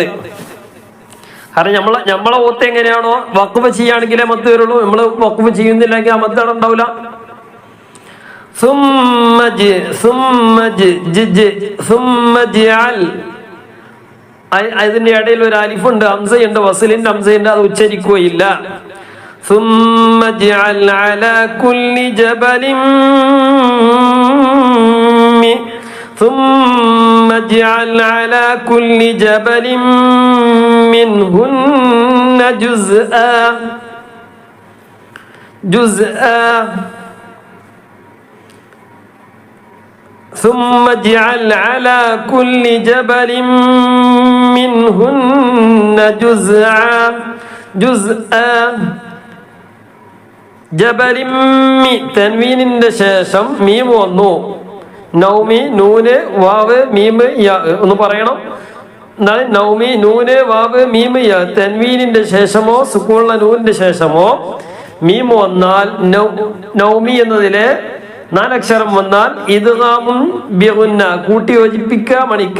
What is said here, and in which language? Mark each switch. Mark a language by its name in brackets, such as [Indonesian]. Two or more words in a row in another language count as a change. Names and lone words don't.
[Malayalam] കാരണം നമ്മളെ ഓത്ത് എങ്ങനെയാണോ വഖഫ് ചെയ്യുകയാണെങ്കിലേ മദ് വരുള്ളൂ. നമ്മൾ വഖഫ് ചെയ്യുന്നില്ലെങ്കിൽ ആ മദ് അവിടെ ഉണ്ടാവില്ല. അതിന്റെ ഇടയിൽ ഒരു അലിഫുണ്ട്, ഹംസയുണ്ട്, വസിലിന്റെ ഹംസയുണ്ട്, അത് ഉച്ചരിക്കുകയില്ല. [Arabic] ثم اجعل على كل جبل ثم اجعل على كل جبل منهن جزءا ثم اجعل على كل جبل منهن جزءا ജബലിമ്മി. [Malayalam] തൻവീനിന്റെ ശേഷം മീം വന്നു. നൗമി, നൂന്, വാവ്, മീം, യാ. ഒന്ന് പറയണം. എന്താണ് നൗമി, നൂന്, വാവ്, മീം, യാ. തൻവീനിന്റെ ശേഷമോ സുക്കൂനുള്ള നൂനിന്റെ ശേഷമോ മീം വന്നാൽ, നൗമി എന്നതിലെ 4 അക്ഷരം വന്നാൽ [Arabic] إدغام بغنة, [Malayalam] കൂട്ടി യോജിപ്പിക്കുക, മണിക്ക.